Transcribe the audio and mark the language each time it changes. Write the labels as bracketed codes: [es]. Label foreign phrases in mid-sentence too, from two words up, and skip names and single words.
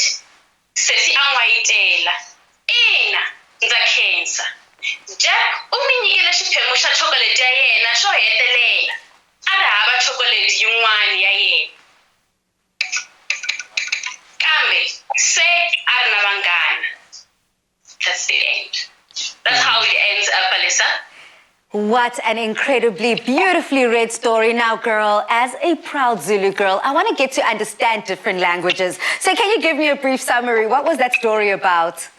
[ts] Sesi a n'wayitela. Ina, ndza khensa. Jab u mi nyikile xiphemu xa chocolate ya yena xo hetelela. A ri hava chocolate yin'wana ya yena. Kambe se a ri na vanghana. [en] That's the end. That's how we What an incredibly beautifully read story. Now, girl, as a proud Zulu girl, I want to get to understand different languages. So can you give me a brief summary? What was that story about?